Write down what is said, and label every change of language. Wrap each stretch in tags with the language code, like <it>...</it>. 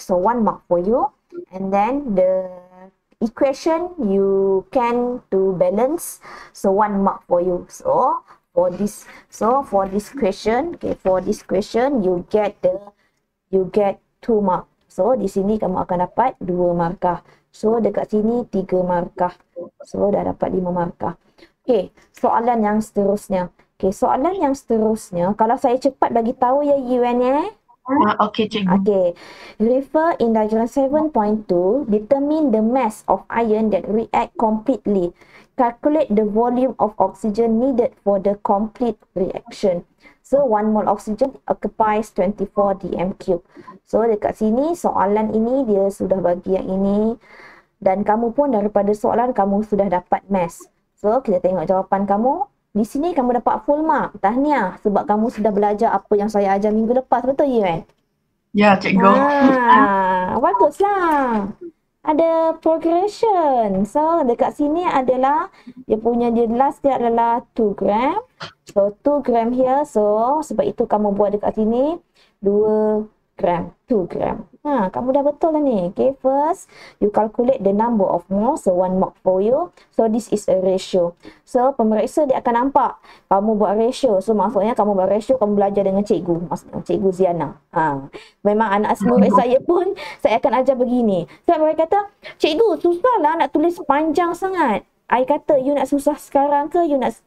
<en>So, 1 mark for you. And then the equation you can to balance. So, 1 mark for you. So, for this question, okay, for this question you get 2 mark.</en> <ms>So, di sini kamu akan dapat 2 markah. So, dekat sini 3 markah. So, dah dapat 5 markah. Okay, soalan yang seterusnya. Okay, soalan yang seterusnya, kalau saya cepat bagi tahu ya Yuan ya. Okay, cikgu.</ms> <en>Okay, refer in diagram 7.2, determine the mass of iron that react completely. Calculate the volume of oxygen needed for the complete reaction. So, 1 mole oxygen occupies 24 dm cube.</en> <ms>So, dekat sini soalan ini dia sudah bagi yang ini. Dan kamu pun daripada soalan kamu sudah dapat mass. So, kita tengok jawapan kamu. Di sini kamu dapat full mark. Tahniah. Sebab kamu sudah belajar apa yang saya ajar minggu lepas. Betul, Yuan? Ya, cikgu. Baguslah. Ada progression. So, dekat sini adalah dia last dia adalah 2 gram. So,</ms> <en>2 gram here.</en> <ms>So, sebab itu kamu buat dekat sini 2 gram. 2 gram. Kamu dah betul lah ni.</ms> <en>Okay, first you calculate the number of moles. So, 1 mark for you. So, this is a ratio.</en> <ms>So, pemeriksa dia akan nampak kamu buat ratio. So, maksudnya kamu buat ratio, kamu belajar dengan cikgu. Maksudnya cikgu Ziana. Memang anak murid saya pun, saya akan ajar begini. So, mereka kata, cikgu susah lah nak tulis panjang sangat. I kata, you nak susah sekarang ke, you nak</ms>